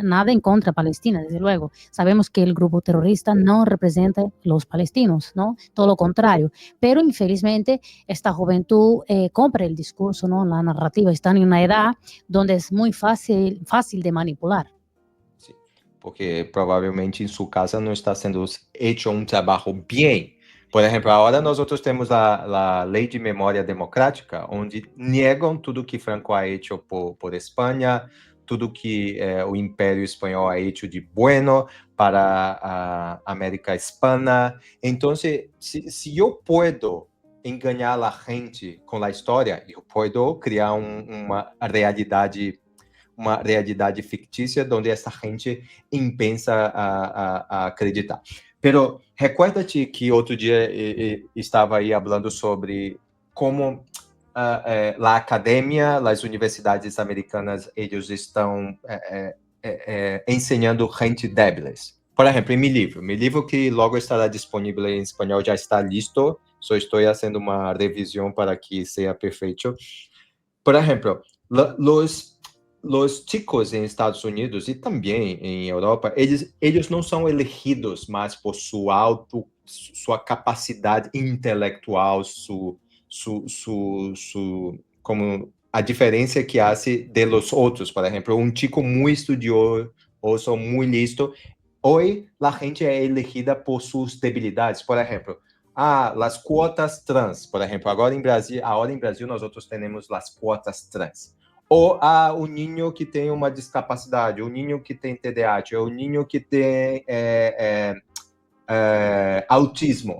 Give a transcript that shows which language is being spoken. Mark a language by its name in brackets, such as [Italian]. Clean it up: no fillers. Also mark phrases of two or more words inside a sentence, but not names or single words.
[Spanish] Nada en contra de Palestina, desde luego. Sabemos que el grupo terrorista no representa los palestinos, ¿no? Todo lo contrario. Pero infelizmente esta juventud compra el discurso, ¿no? La narrativa. Están en una edad donde es muy fácil de manipular. [Portuguese] Sí, porque provavelmente em sua casa não está sendo hecho um trabalho bem. Por exemplo, agora nós outros temos a lei de memória democrática, onde negam tudo que Franco [Spanish] ha hecho [Portuguese] por Espanha, tudo que o Império Espanhol [Spanish] ha hecho de bueno [Portuguese] para a América Hispana. Então, se eu puedo enganar a gente com a história, eu posso criar uma realidade fictícia onde essa gente empensa a acreditar. Pero recuerda-te que outro dia estava aí falando sobre como a academia, as universidades americanas, eles estão ensinando gente débiles. Por exemplo, em meu livro que logo estará disponível em espanhol já está listo, só estou fazendo uma revisão para que seja perfeito. Por exemplo, [Spanish] los chicos [Portuguese] em Estados Unidos e também em Europa, eles não são elegidos mais por sua capacidade intelectual, como a diferença que [Spanish] hace de los [Portuguese] outros. Por exemplo, um chico muito estudioso ou muito listo, hoje a gente é elegida por suas debilidades. Por exemplo, as quotas trans, por exemplo, agora em Brasil nós outros temos as quotas trans. Ou o ninho que tem uma discapacidade, o ninho que tem TDAH, o ninho que tem autismo.